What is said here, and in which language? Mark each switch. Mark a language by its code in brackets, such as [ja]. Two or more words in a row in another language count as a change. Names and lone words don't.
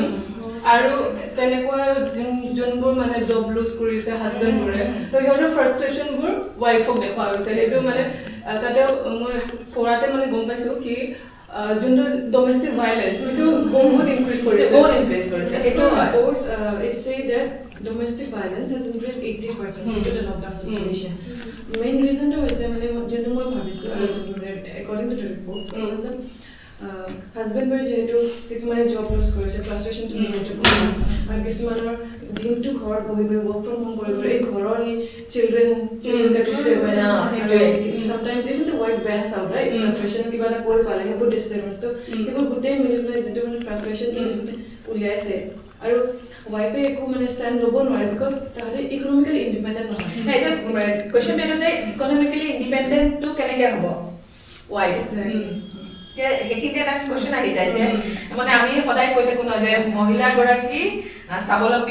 [as] আৰু তেনেকুৱা যোনবোৰ মানে [en] job lose [as] কৰিছে হাজবেণ্ডবোৰে তো সিহঁতৰ ফ্ৰাষ্ট্ৰেশ্যনবোৰ ৱাইফক দেখুওৱা হৈছে সেইটো মানে তাতে মই পঢ়াতে মানে গম পাইছোঁ কি যোনটো [en] domestic violence [as] সেইটো বহুত ইনক্ৰিজ কৰিছে সেইটো হয় [en] It say that domestic violence has increased 80% due to the lockdown situation. Main reason to is [as] যেটো মই ভাবিছোঁ [en] according to the reports husband [as] যেহেতু কিছুমানে [en] job loss [as] কৰিছে ফ্ৰাষ্ট্ৰেশ্যনটো নিজতে আৰু কিছুমানৰ দিনটো ঘৰত বহি বহি [en] work from home [as] কৰি এই ঘৰৰ চিলড্ৰেন [en] sometimes even the wife bans out right frustration [as] কিবা এটা কৈ পালে সেইবোৰ ডিস্টাৰ্বেন্স তো সেইবোৰ গোটেই মিলি পেলাই যিটো মানে ফ্ৰাষ্ট্ৰেশ্যনটো উলিয়াইছে আৰু ৱাইফে একো মানে ষ্টেণ্ড ল'ব নোৱাৰে বিকজ তাহাঁতে [en] economically independent [as] নহয় এতিয়া কুৱেশ্যনটো এইটো যে ইকনমিকেলি ইণ্ডিপেণ্ডেণ্টটো কেনেকৈ হ'ব ৱাইফ সেইখিনিতে এটা কুৱেশ্যন আহি যায় যে মানে আমি সদায় কৈ থাকোঁ ন যে মহিলাগৰাকী স্বাৱলম্বী